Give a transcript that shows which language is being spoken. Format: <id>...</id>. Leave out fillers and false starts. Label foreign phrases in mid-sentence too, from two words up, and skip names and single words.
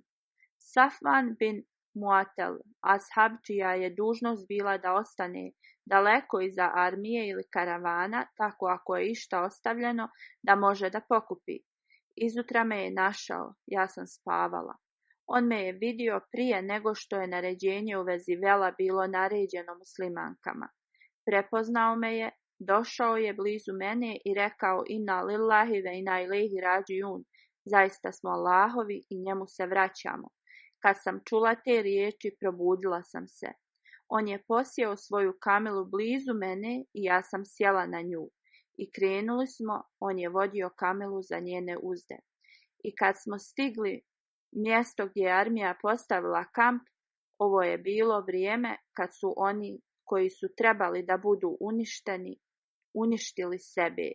<bs>Safvan bin Muatel, ashab čija je dužnost bila da ostane daleko iza armije ili karavana, tako ako je išta ostavljeno, da može da pokupi. Izutra me je našao, ja sam spavala. On me je vidio prije nego što je naređenje u vezi vela bilo naređeno muslimankama. Prepoznao me je, došao je blizu mene i rekao,</bs> <ar>إنا لله وإنا إليه راجعون,</ar> <bs>zaista smo Allahovi i njemu se vraćamo. Kad sam čula te riječi, probudila sam se. On je posjeo svoju kamelu blizu mene i ja sam sjela na nju. I krenuli smo, on je vodio kamelu za njene uzde. I kad smo stigli mjesto gdje je armija postavila kamp, ovo je bilo vrijeme kad su oni koji su trebali da budu uništili sebe.</bs>